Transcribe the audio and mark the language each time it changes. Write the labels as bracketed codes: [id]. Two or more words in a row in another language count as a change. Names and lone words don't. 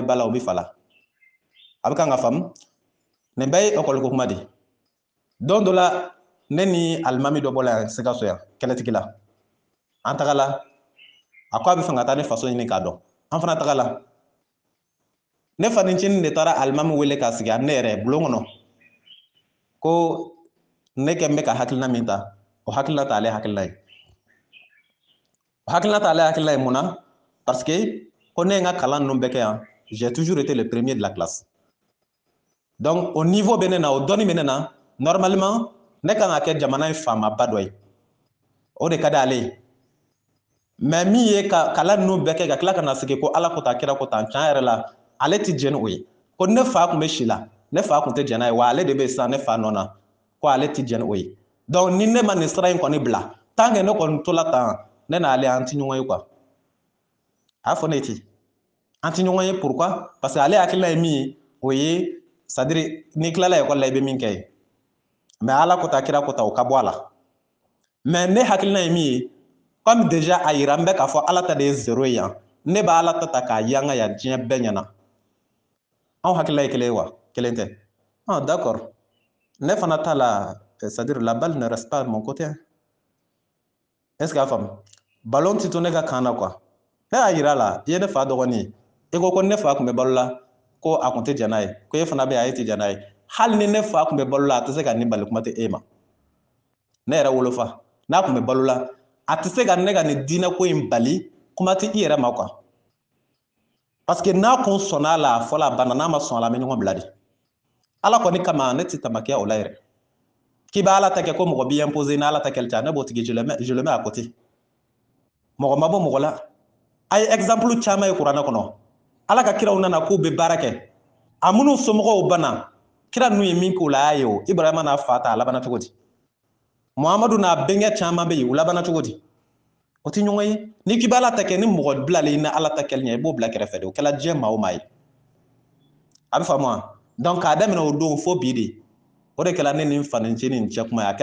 [bm] ba la o bɛ fa la a bɛ kan ka faamu nin bɛɛ ye école ko kuma de don dɔ la ne ni alimami dɔ bɔla yan Sikaso yan kɛlɛtigi la an tagala a ko a bɛ fɛ ka taa ne faso ɲini k'a dɔn an fana tagala ne fanicini de taara alimami wele k'a sigi ani ne yɛrɛ bulon kɔnɔ ko ne kɛ n bɛ ka hakilina min ta o hakilina t'ale hakilina ye o hakilina t'ale hakilina ye mun na [fr] parce que [bm] ko ne ye n ka kalan ninnu bɛɛ kɛ yan [fr] j'ai toujours été le premier de la classe donc au niveau [bm] bɛ ne na o dɔnni bɛ ne na normalement ne kan ka kɛ jamana in faamaba dɔ ye o de ka di ale ye mais min ye ka kalan ninnu bɛɛ kɛ ka tila ka na sigi ko ala ko tan kira ko tan tiɲɛ yɛrɛ la ale tɛ jɛn ni o ye ko ne fa tun bɛ si la ne fa tun tɛ jɛn n'a ye wa ale de bɛ sisan ne fa nɔ na ko ale tɛ jɛn ni o ye donc ni ne ma nin sira in kɔni bila tant que ne kɔni tola tan ne n'ale an tɛ ɲɔgɔn ye quoi a y'a fɔ ne ye ten an tɛ ɲɔgɔn ye [fr] pourquoi parce que [bm] ale hakilina ye min ye o ye [fr] c'est à dire [bm] n'i tilala ekɔli la i bɛ min kɛ ye mais ala ko ta kira ko ta o ka bɔ a la mais ne hakilina ye min ye [fr] comme déjà [bm] a yira n bɛ k'a fɔ ala ta de ye 0 ye yan ne b'a ala ta k'a yanga ya diɲɛ bɛɛ ɲɛna anw hakilila ye kelen wa kelen tɛ d'accord ne fana t'a la [fr] c'est-à-dire la balle ne reste pas de mon côté est-ce que [bm] a faamu ballon ti to ne ka kan na quoi ne y'a yira la i ye ne fa dɔgɔnin i ko ne fa tun bɛ balo la ko a kun tɛ jɛn n'a ye ko e fana bɛ a ye tɛ jɛn n'a ye hali ni ne fa tun bɛ balo la a tɛ se ka nin bali kuma tɛ e ma ne yɛrɛ wolofa n'a tun bɛ balo la a tɛ se ka ne ka nin diinɛ ko in bali kuma tɛ i yɛrɛ ma quoi [fr] parce que [bm] n'a kun sɔnna a la a fɔla a banna n'a ma sɔn a la an bɛ ɲɔgɔn bila de ala kɔni kama ne tɛ tamakiya o la yɛrɛ k'i bɛ ala ta kɛ ko mɔgɔ b'i imposer ni ala ta kɛli tɛ ne b'o tigi [fr] je le mets à côté [bm] mɔgɔ ma bɔ mɔgɔ la a ye exemple caman ye kuranɛ kɔnɔ ala ka kiraw nana k'u bɛ baara kɛ a minnu somɔgɔw banna kira ninnu ye min k'u la a y'a ye o ibrahima n'a fa ta a labanna cogo di muhamadu n'a bɛnkɛ caman bɛ yen u labanna cogo di o tɛ ɲɔgɔn ye ni k'i bɛ ala ta kɛ ni mɔgɔ bilalen ni ala ta kɛli ɲɛ i b'o bila kɛrɛfɛ de o kɛla diɲɛ maa o maa ye a bɛ faamu wa donc k'a daminɛ o don fo bi de o de kɛla ne ni n fanicinin nin cɛ kuma ye a